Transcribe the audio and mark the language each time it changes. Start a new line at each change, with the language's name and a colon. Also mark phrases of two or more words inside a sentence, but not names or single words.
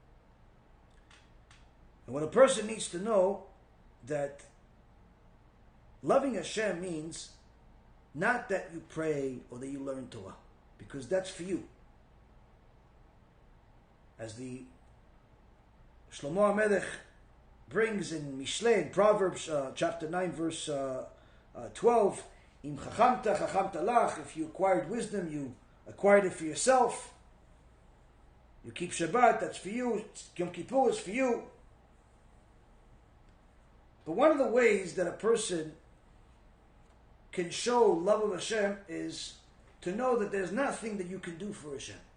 English: And what a person needs to know, that loving Hashem means not that you pray or that you learn Torah, because that's for you. As the Shlomo HaMelech brings in Mishlei, in Proverbs chapter 9, verse 12,
Hebrew: אם חכמת, חכמת לך,
English: if you acquired wisdom, you acquired it for yourself. You keep Shabbat, that's for you. Yom Kippur is for you. But one of the ways that a person can show love of Hashem is to know that there's nothing that you can do for Hashem.